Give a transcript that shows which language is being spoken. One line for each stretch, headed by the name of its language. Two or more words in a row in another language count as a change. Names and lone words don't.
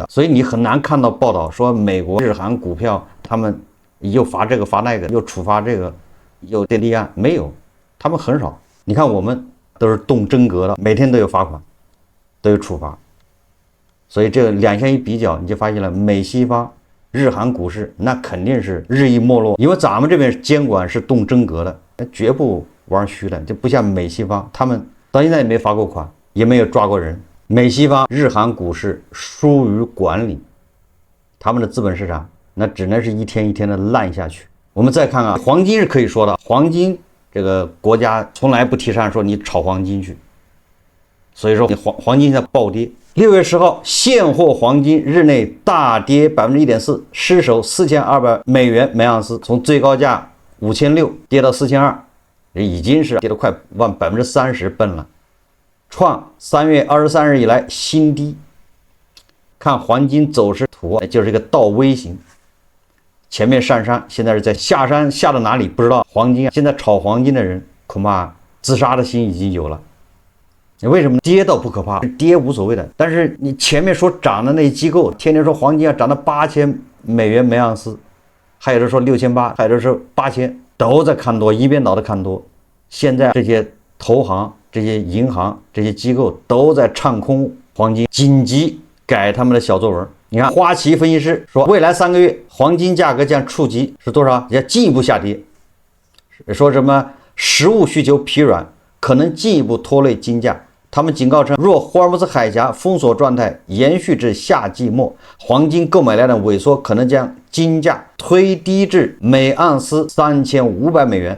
Chinese: 所以你很難看到報道說美國日韓股票他們又罰這個罰那個，又處罰這個，又立案，沒有，他們很少。你看我們都是動真格的，每天都有罰款，都有處罰。所以這两相一比較，你就發現了美西方日韓股市那肯定是日益沒落，因為咱們這邊監管是動真格的，絕不玩虛的，就不像美西方，他們到現在也沒罰過款，也沒有抓過人。美西方日韓股市疏於管理，他們的資本市场那只能是一天一天的爛下去。我們再看啊，黃金是可以說的，黄金這個國家從來不提倡說你炒黃金去，所以說黄金在暴跌。6月10號，現貨黃金日內大跌1.4%，失守4200美元每盎司，從最高價5600跌到4200，已經是跌了快往30%奔了，創3月23日以來新低。看黃金走勢圖，就是一個倒 V 型，前面上山，現在是在下山，下到哪裡不知道。黄金现在炒黄金的人恐怕自殺的心已經有了。為什麼跌倒不可怕，跌無所謂的，但是你前面說漲的那些機構天天說黃金要漲到8000美元每盎司，還有的說6800，還有的說8000，都在看多，一邊倒的看多。現在這些投行、這些銀行、這些機構都在唱空黃金，緊急改他們的小作文。你看花旗分析師說，未來3個月黃金價格將觸及是多少？要進一步下跌，說什麼食物需求疲軟，可能進一步拖累金價。他們警告稱，若霍爾木茲海峽封鎖狀態延續至夏季末，黃金購買量的萎縮可能將金價推低至每盎司3500美元。